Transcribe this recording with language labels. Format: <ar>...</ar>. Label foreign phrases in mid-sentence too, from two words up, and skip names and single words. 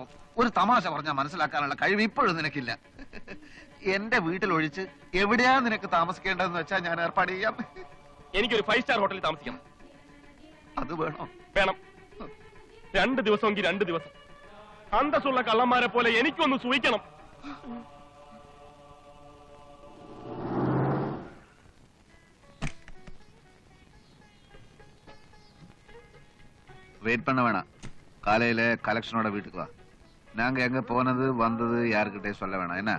<ml>ഒരു തമാശ പറഞ്ഞാൽ മനസ്സിലാക്കാനുള്ള കഴിവ് ഇപ്പോഴും നിനക്കില്ല. എന്റെ വീട്ടിലൊഴിച്ച് എവിടെയാ നിനക്ക് താമസിക്കേണ്ടതെന്ന് വെച്ചാൽ ഞാൻ ഏർപ്പാട് ചെയ്യാം. എനിക്കൊരു 5 സ്റ്റാർ ഹോട്ടലിൽ താമസിക്കണം. അത് വേണോ? വേണം. 2 ദിവസമെങ്കിൽ 2 ദിവസം. അന്തസ്സുള്ള കള്ളന്മാരെ പോലെ എനിക്കൊന്ന് സൂഹിക്കണം.</ml> <ta>வெயிட் பண்ண வேணாம். காலையில கலெக்ஷனோட வீட்டுக்கு வா. நாங்க எங்க போனது வந்தது யாருக்கிட்டே சொல்ல வேணாம். என்ன?</ta>